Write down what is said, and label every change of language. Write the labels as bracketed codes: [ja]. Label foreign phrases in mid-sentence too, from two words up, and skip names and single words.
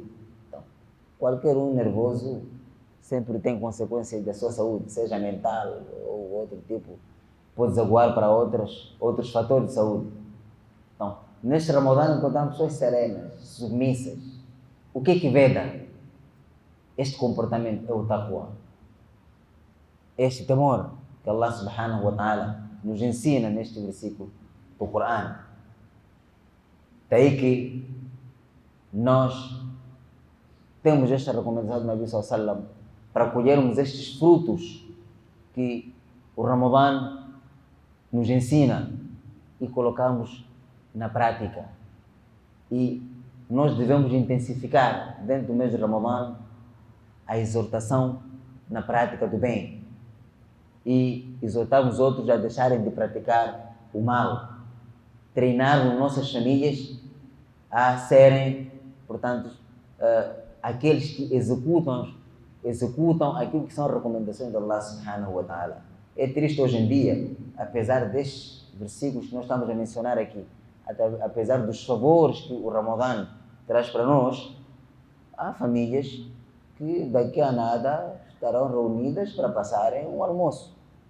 [pt] Então, qualquer um nervoso sempre tem consequências da sua saúde, seja mental ou outro tipo, pode desaguar para outros fatores de saúde. Então, neste Ramadã encontramos pessoas serenas, submissas. O que é que veda? Este comportamento é o taqwa. Este temor que Allah [ar] سبحانه وتعالى [pt] nos ensina neste versículo do Corão. Daí que nós temos esta recomendação do Nabi [ar] صلى الله عليه وسلم [pt] para colhermos estes frutos que o Ramadã nos ensina e colocarmos na prática. E nós devemos intensificar dentro do mês de Ramadã a exortação na prática do bem e exortar os outros a deixarem de praticar o mal, treinar nossas famílias a serem, portanto, aqueles que executam aquilo que são recomendações de Allah [ar] سبحانه وتعالى. [pt] É triste hoje em dia, apesar destes versículos que nós estamos a mencionar aqui, apesar dos favores que o Ramadã traz para nós, há famílias que daqui a nada estarão reunidas para passarem um almoço.